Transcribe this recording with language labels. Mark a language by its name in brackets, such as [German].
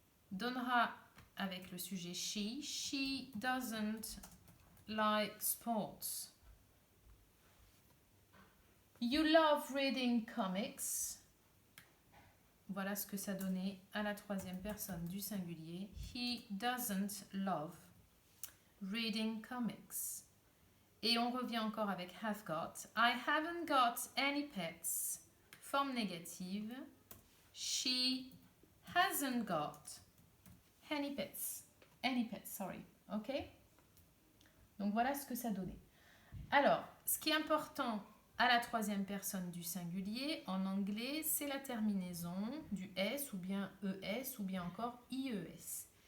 [French] Donnera avec le sujet she. [English] She doesn't like sports. You love reading comics. [French] Voilà ce que ça donnait à la troisième personne du singulier. [English] He doesn't love reading comics. [French] Et on revient encore avec have got. [English] I haven't got any pets. [French] Forme négative. [English] She hasn't got any pets. Any pets, sorry. Ok? [French] Donc voilà ce que ça donnait. Alors, ce qui est important à la troisième personne du singulier, en anglais, c'est la terminaison du S ou bien ES ou bien encore IES.